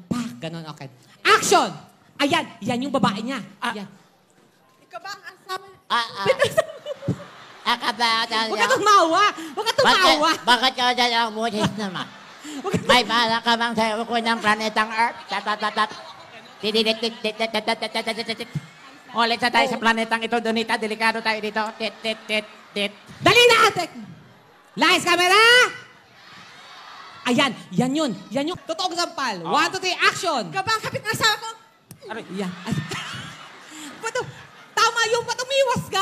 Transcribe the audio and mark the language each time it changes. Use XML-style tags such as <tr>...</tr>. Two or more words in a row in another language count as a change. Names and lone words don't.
<tl>Pak, ganun, okay. Action! Ayan, yan yung babae niya. Yan. Ikaw ba ang asawa? Huwag ka tumawa! Huwag ka tumawa! Bakit ka dyan ang boses naman? May bala ka bang sa uko ng planetang Earth? Tatatatat. Tididik-dik-dik-dik-dik-dik-dik-dik-dik. Ulit na tayo sa planetang ito, Donita. Delikado tayo dito. Tit-tit-tit-tit. Dali na, ate!</tl> <en>Lights, camera!</en> <tl>Ayan, yan yun. Yan yung totoong sampal. 1, 2, 3, action! Ikaw ba ang kapit ng asawa ko? Yan. Bato, tama yung bato, umiwas ka!</tl>